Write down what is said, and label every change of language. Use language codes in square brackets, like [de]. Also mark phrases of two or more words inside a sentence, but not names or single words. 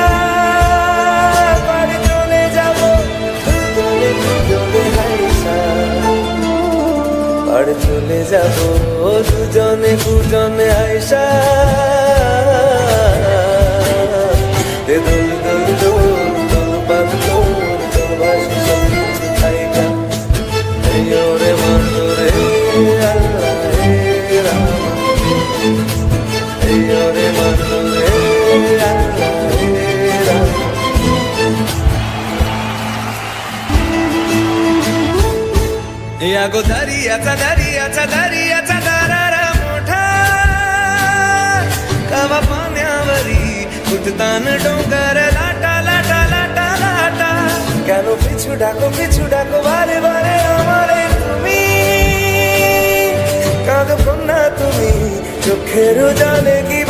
[bn] পার চলে যাব দুজনে হাইসা পার চলে যাব দুজনে হাইসা দোল দোল দোল দোল বাদ দোল ভাসি সব কিছু থাইকা রে বন্ধু রে আল্লাহ রে রামা রে বন্ধু রে আল্লাহ রে রামা [mr] या गो दर्याचा दरारा मोठा कवा पाण्यावरी उठतान डोंगर लाटा लाटा लाटा लाटा [bn] কেন পিছু ডাকো বারে বারে আমারে তুমি কাঁদো কন্যা তুমি চোখের জালে